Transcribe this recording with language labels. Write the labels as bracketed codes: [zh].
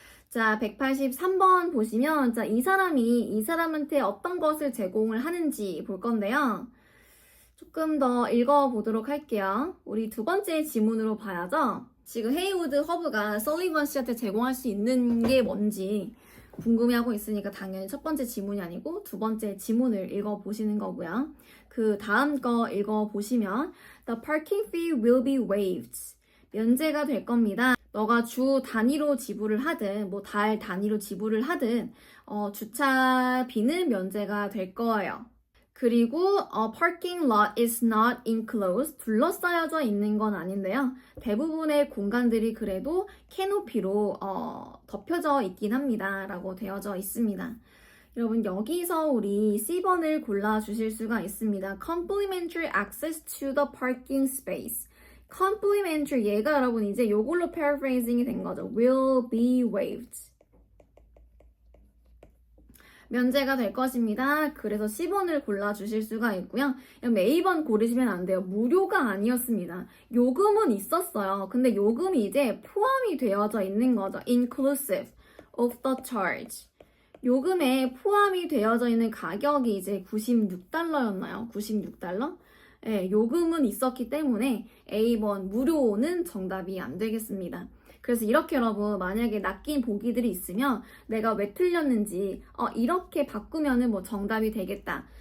[ko] 자, 183번 보시면 자, 이 사람한테 어떤 것을 제공을 하는지 볼 건데요. 조금 더 읽어보도록 할게요. 우리 두 번째 지문으로 봐야죠. 지금 헤이우드 허브가 설리번 씨한테 제공할 수 있는 게 뭔지 궁금해하고 있으니까 당연히 첫 번째 지문이 아니고 두 번째 지문을 읽어보시는 거고요. 그 다음 거 읽어보시면 [en] The parking fee will be waived. [ko] 면제가 될 겁니다. 너가 주 단위로 지불을 하든 뭐 달 단위로 지불을 하든 주차비는 면제가 될 거예요. 그리고 [en] parking lot is not enclosed. [ko] 둘러싸여져 있는 건 아닌데요. 대부분의 공간들이 그래도 캐노피로 덮여져 있긴 합니다. 라고 되어져 있습니다. 여러분 여기서 우리 C번을 골라주실 수가 있습니다. [en] Complimentary access to the parking space. [ko] Complimentary 얘가 여러분 이제 요걸로 paraphrasing이 된 거죠. [en] Will be waived. [ko] 면제가 될 것입니다. 그래서 10번을 골라주실 수가 있고요. A번 고르시면 안 돼요. 무료가 아니었습니다. 요금은 있었어요. 근데 요금이 이제 포함이 되어져 있는 거죠. [en] Inclusive of the charge. [ko] 요금에 포함이 되어져 있는 가격이 이제 $96였나요? $96? 네, 요금은 있었기 때문에 A번 무료는 정답이 안 되겠습니다. 그래서 이렇게 여러분 만약에 낚인 보기들이 있으면 내가 왜 틀렸는지 이렇게 바꾸면은 뭐 정답이 되겠다.